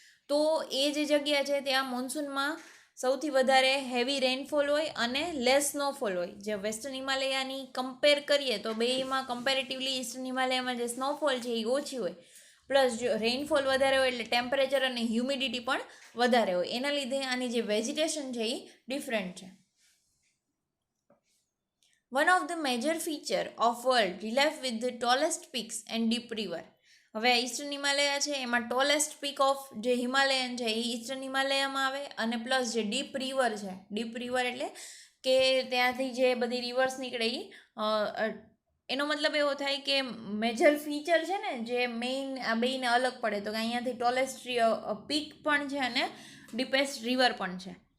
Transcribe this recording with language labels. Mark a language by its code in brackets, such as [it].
[gu] તો એ જે જગ્યા છે ત્યાં મોન્સૂનમાં સૌથી વધારે હેવી રેઇનફોલ હોય અને લેસ સ્નોફોલ હોય. જે વેસ્ટર્ન હિમાલયાની કમ્પેર કરીએ તો બેમાં કમ્પેરેટિવલી ઈસ્ટર્ન હિમાલયામાં જે સ્નોફોલ છે એ ઓછી હોય, પ્લસ જો રેઇનફોલ વધારે હોય એટલે ટેમ્પરેચર અને હ્યુમિડિટી પણ વધારે હોય. એના લીધે આની જે વેજીટેશન છે એ ડિફરન્ટ છે. [en] One of the major feature of world relief with the tallest peaks and deep river. [gu] હવે ઈસ્ટર્ન હિમાલયા છે એમાં ટોલેસ્ટ પીક ઓફ જે હિમાલયન છે એ ઈસ્ટર્ન હિમાલયામાં આવે, અને પ્લસ જે ડીપ રિવર છે, ડીપ રિવર એટલે કે ત્યાંથી જે બધી રિવર્સ નીકળે એ એનો મતલબ એવો થાય કે મેજર ફીચર છે ને જે મેઇન આ બેયને અલગ પડે, તો કે અહીંયાથી ટોલેસ્ટ પીક પણ છે અને ડીપેસ્ટ રિવર પણ છે.